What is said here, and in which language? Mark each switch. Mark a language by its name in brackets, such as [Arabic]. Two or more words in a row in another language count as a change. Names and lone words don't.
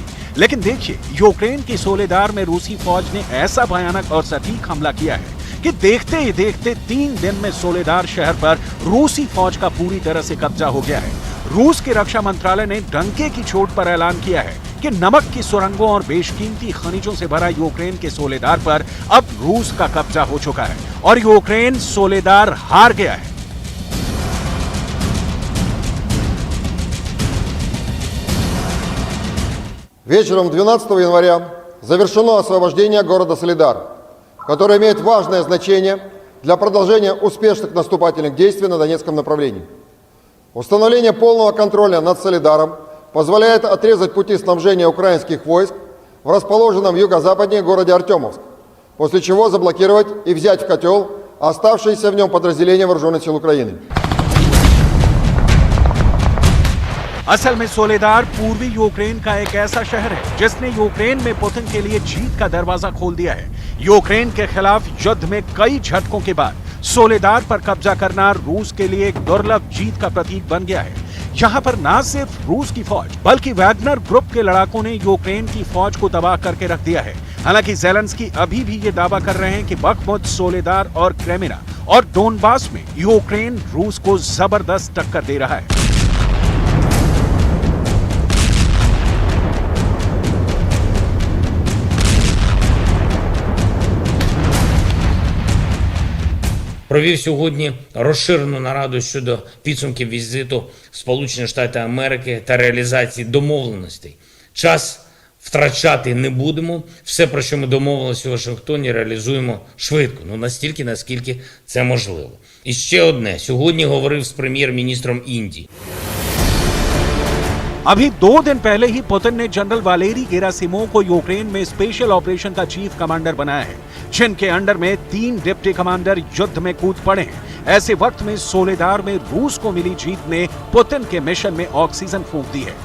[Hindi] लेकिन देखिए, यूक्रेन की सोलेदार में रूसी फौज ने ऐसा भयानक और सटीक हमला किया है कि देखते ही देखते 3 दिन में सोलेदार शहर पर रूसी फौज का पूरी तरह से कब्जा हो गया है। रूस के रक्षा मंत्रालय ने डंके की चोट पर ऐलान किया है कि नमक की सुरंगों और बेशकीमती खनिजों से भरा यूक्रेन के सोलेदार पर अब रूस का कब्जा हो चुका है और यूक्रेन सोलेदार हार गया है। [Russian] Вечером 12 января завершено освобождение города Солидар, который имеет важное значение для продолжения успешных наступательных действий на Донецком направлении. Установление полного контроля над Солидаром позволяет отрезать пути снабжения украинских войск в расположенном юго-западнее городе Артемовск, после чего заблокировать и взять в котел оставшиеся в нем подразделения вооруженных сил Украины. [Hindi] असल में सोलेदार पूर्वी यूक्रेन का एक ऐसा शहर है जिसने यूक्रेन में पुतिन के लिए जीत का दरवाजा खोल दिया है। यूक्रेन के खिलाफ युद्ध में कई झटकों के बाद सोलेदार पर कब्जा करना रूस के लिए एक दुर्लभ जीत का प्रतीक बन गया है। यहाँ पर न सिर्फ रूस की फौज बल्कि वैगनर ग्रुप के लड़ाकों ने यूक्रेन की फौज को तबाह करके रख दिया है। हालांकि जेलेंस्की अभी भी ये दावा कर रहे हैं कि बखमुत, सोलेदार और क्रेमिना और डोनबास में यूक्रेन रूस को जबरदस्त टक्कर दे रहा है। [Ukrainian] Провів сьогодні розширену нараду щодо підсумків візиту в Сполучені Штати Америки та реалізації домовленостей. Час втрачати не будемо. Все, про що ми домовилися у Вашингтоні, реалізуємо швидко. Настільки, наскільки це можливо. І ще одне. Сьогодні говорив з прем'єр-міністром Індії. [Hindi] अभी 2 दिन पहले ही पुतिन ने जनरल वालेरी गेरासिमोव को यूक्रेन में [English] special operation [Hindi] का [English] chief commander [Hindi] बनाया है, जिनके अंडर में 3 [English] deputy commander [Hindi] युद्ध में कूद पड़े हैं। ऐसे वक्त में सोलेदार में रूस को मिली जीत ने पुतिन के मिशन में ऑक्सीजन फूंक दी है।